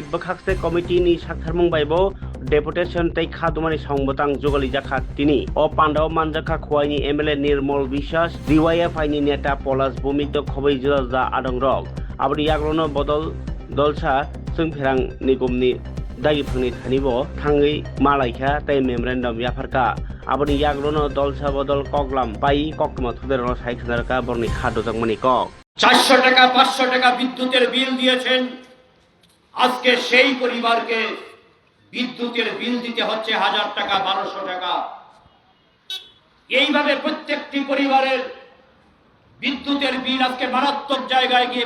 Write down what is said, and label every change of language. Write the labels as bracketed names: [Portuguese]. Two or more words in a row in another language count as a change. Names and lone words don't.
[Kok Borok] बखाकसे कमिटिनि साक्थारमुं बायबो डेपुटेशन तै खादुमानि संबतां जुगलि जाखा तिनि अ पान्डाव मानजाखा खवायनि MLA निर्मल विश्वास DYFI नि नेता पलाश भूमिक खबै जा आदं रक आबनि याग्लोनो बदल दलसा जों फेरां निगमनि दागिफांनि थानिबो थाङै मालायखा तै मेमोरेन्डाम याफारका आबनि याग्लोनो दलसा बदल कगलाम पाई ककमा थुदेरनो साइखनारका बरनि खादोजंमनि कक [Bangla] 400 টাকা 500 টাকা বিদ্যুতের বিল দিয়েছেন আজকে সেই পরিবারকে বিদ্যুতের বিল দিতে হচ্ছে 1000 টাকা 1200 টাকা এইভাবে প্রত্যেকটি পরিবারের বিদ্যুতের বিল আজকে মারাত্মক জায়গায় গিয়ে